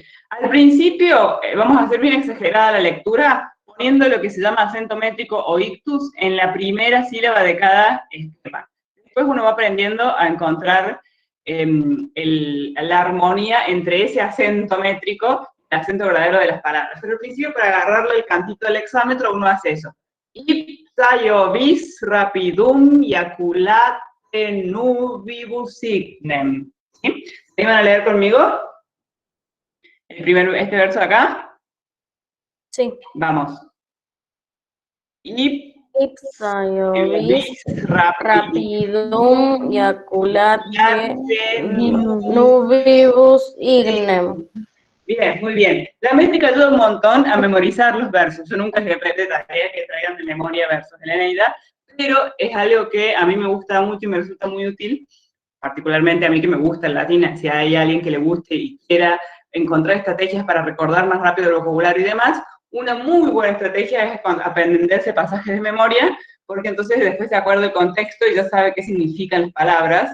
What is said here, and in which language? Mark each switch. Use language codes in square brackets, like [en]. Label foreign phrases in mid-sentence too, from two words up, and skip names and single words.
[es] Al principio vamos a hacer bien exagerada la lectura, poniendo lo que se llama acento métrico o ictus en la primera sílaba de cada esquema. Después uno va aprendiendo a encontrar la armonía entre ese acento métrico y el acento verdadero de las palabras. Pero al principio, para agarrarle el cantito del hexámetro, uno hace eso. [la] Ipsayovis rapidum yaculate nubibus signem. [es] ¿Sí? ¿Se iban a leer conmigo? Este verso de acá. Sí. Vamos. [la] Ipsayovis, rapidum, rapidum, yaculate, nubibus. nubibus ignem. [es] Bien, muy bien. La métrica ayuda un montón a memorizar los versos. Yo nunca les pedí tarea que traigan de memoria versos de la Eneida, pero es algo que a mí me gusta mucho y me resulta muy útil, particularmente a mí que me gusta el latín. Si hay alguien que le guste y quiera encontrar estrategias para recordar más rápido el vocabulario y demás, una muy buena estrategia es aprenderse pasajes de memoria, porque entonces después se acuerda el contexto y ya sabe qué significan las palabras.